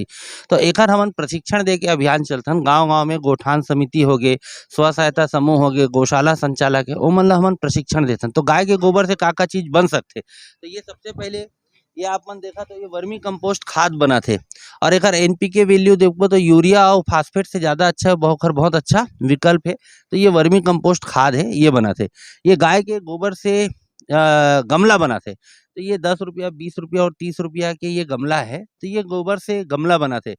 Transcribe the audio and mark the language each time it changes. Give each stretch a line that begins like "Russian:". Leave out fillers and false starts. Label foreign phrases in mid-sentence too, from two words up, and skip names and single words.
Chhattisgarhi: तो एकर हमन प्रशिक्षण दे के अभियान चलथन, गाँव-गाँव में गोठान समिति होगे, स्व सहायता समूह हो गए, गौशाला संचालक है, ओमन ला हमन प्रशिक्षण देथन। तो गाय के गोबर से का-का चीज बन सकथे? तो ये सबसे पहले ये आप मन देखा तो ये
English: vermi compost
Chhattisgarhi: खाद बनत हे, और एकर
English: NPK value
Chhattisgarhi: देखबो तो यूरिया और फास्फेट से ज़्यादा अच्छा बहुत अच्छा विकल्प है। तो ये
English: vermi compost
Chhattisgarhi: खाद है, ये बनत है। ये गाय के गोबर से गमला बनत है। तो ये 10 रुपया, 20 रुपया और 30 रुपया के ये गमला है। तो ये गोबर से गमला बनत है।